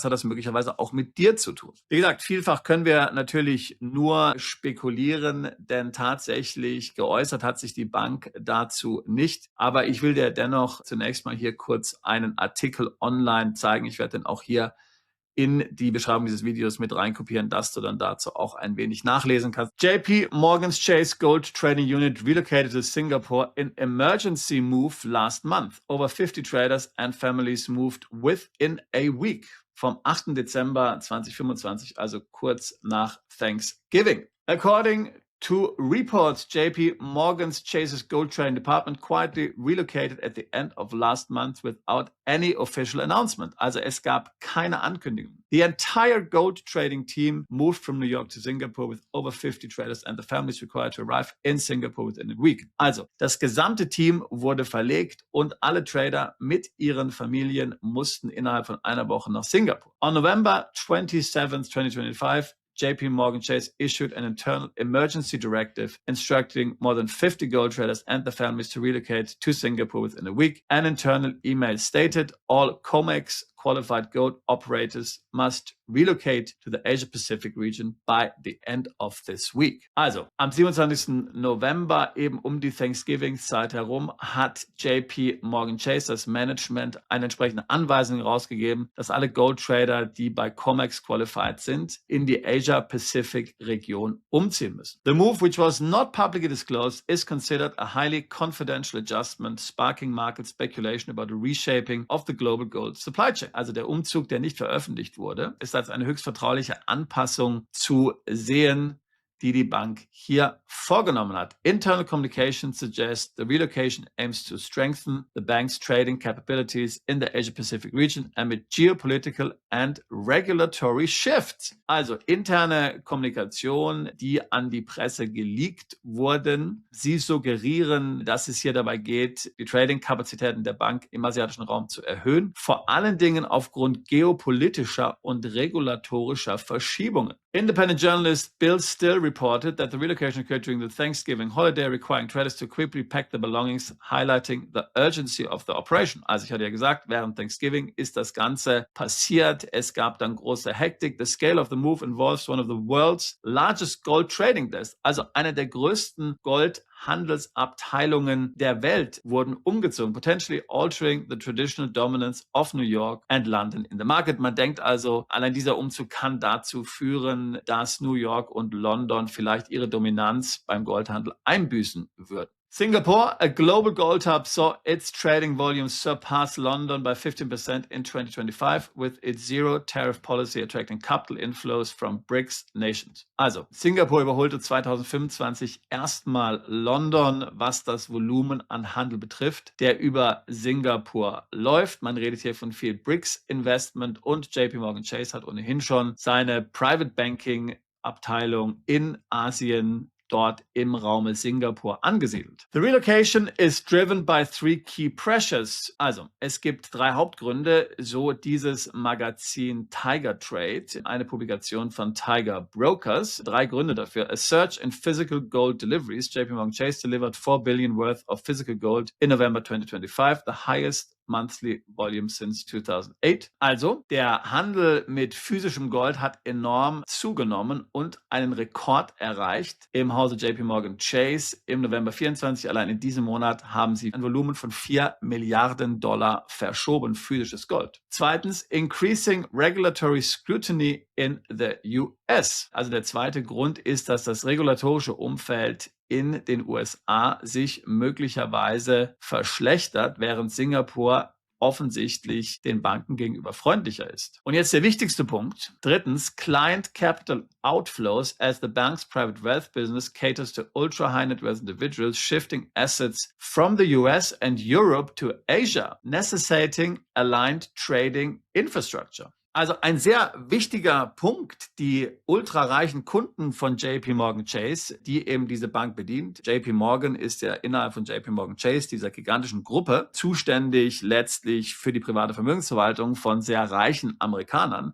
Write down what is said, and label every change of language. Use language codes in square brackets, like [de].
[de] Was hat das möglicherweise auch mit dir zu tun? Wie gesagt, vielfach können wir natürlich nur spekulieren, denn tatsächlich geäußert hat sich die Bank dazu nicht. Aber ich will dir dennoch zunächst mal hier kurz einen Artikel online zeigen. Ich werde den auch hier in die Beschreibung dieses Videos mit reinkopieren, dass du dann dazu auch ein wenig nachlesen kannst. [en] JP Morgan's Chase Gold Trading Unit relocated to Singapore in emergency move last month. Over 50 traders and families moved within a week. [de] Vom 8. Dezember 2025, also kurz nach Thanksgiving. [en] According to reports, JP Morgan's Chase's gold trading department quietly relocated at the end of last month without any official announcement. [de] Also es gab keine Ankündigung. [en] The entire gold trading team moved from New York to Singapore with over 50 traders and the families required to arrive in Singapore within a week. [de] Also das gesamte Team wurde verlegt und alle Trader mit ihren Familien mussten innerhalb von einer Woche nach Singapur. [en] On November 27, 2025, JP Morgan Chase issued an internal emergency directive instructing more than 50 gold traders and their families to relocate to Singapore within a week. An internal email stated all COMEX qualified gold operators must relocate to the Asia-Pacific region by the end of this week. [de] Also, am 27. November, eben um die Thanksgiving-Zeit herum, hat JP Morgan Chase, das Management, eine entsprechende Anweisung rausgegeben, dass alle Gold-Trader, die bei COMEX qualified sind, in die Asia-Pacific-Region umziehen müssen. [en] The move, which was not publicly disclosed, is considered a highly confidential adjustment, sparking market speculation about the reshaping of the global gold supply chain. [de] Also der Umzug, der nicht veröffentlicht wurde, ist als eine höchst vertrauliche Anpassung zu sehen, die Bank hier vorgenommen hat. [en] Internal communication suggests the relocation aims to strengthen the bank's trading capabilities in the Asia-Pacific region amid geopolitical and regulatory shifts. [de] Also interne Kommunikation, die an die Presse geleakt wurden. Sie suggerieren, dass es hier dabei geht, die Trading-Kapazitäten der Bank im asiatischen Raum zu erhöhen, vor allen Dingen aufgrund geopolitischer und regulatorischer Verschiebungen. [en] Independent journalist Bill Still reported that the relocation occurred during the Thanksgiving holiday, requiring traders to quickly pack their belongings, highlighting the urgency of the operation. [de] Also ich hatte ja gesagt, während Thanksgiving ist das Ganze passiert. Es gab dann große Hektik. [en] The scale of the move involves one of the world's largest gold trading desks. [de] Also eine der größten Goldhandelsabteilungen der Welt wurden umgezogen, [en] potentially altering the traditional dominance of New York and London in the market. [de] Man denkt also, allein dieser Umzug kann dazu führen, dass New York und London vielleicht ihre Dominanz beim Goldhandel einbüßen würden. [en] Singapore, a global gold hub, saw its trading volumes surpass London by 15% in 2025, with its zero tariff policy attracting capital inflows from BRICS nations. [de] Also, Singapur überholte 2025 erstmal London, was das Volumen an Handel betrifft, der über Singapur läuft. Man redet hier von viel BRICS-Investment und JP Morgan Chase hat ohnehin schon seine Private Banking-Abteilung in Asien dort im Raume Singapur angesiedelt. [en] The relocation is driven by three key pressures. [de] Also, es gibt drei Hauptgründe, so dieses Magazin Tiger Trade, eine Publikation von Tiger Brokers. Drei Gründe dafür. [en] A surge in physical gold deliveries. JP Morgan Chase delivered 4 billion worth of physical gold in November 2025, the highest monthly volume since 2008. [de] Also, der Handel mit physischem Gold hat enorm zugenommen und einen Rekord erreicht im Hause JP Morgan Chase im November 24. Allein in diesem Monat haben sie ein Volumen von 4 Milliarden Dollar verschoben, physisches Gold. Zweitens, [en] increasing regulatory scrutiny in the US. [de] Also der zweite Grund ist, dass das regulatorische Umfeld in den USA sich möglicherweise verschlechtert, während Singapur offensichtlich den Banken gegenüber freundlicher ist. Und jetzt der wichtigste Punkt. [en] Drittens, Client Capital Outflows as the bank's private wealth business caters to ultra-high net worth individuals shifting assets from the US and Europe to Asia, necessitating aligned trading infrastructure. [de] Also ein sehr wichtiger Punkt, die ultrareichen Kunden von JP Morgan Chase, die eben diese Bank bedient. JP Morgan ist ja innerhalb von JP Morgan Chase, dieser gigantischen Gruppe, zuständig letztlich für die private Vermögensverwaltung von sehr reichen Amerikanern.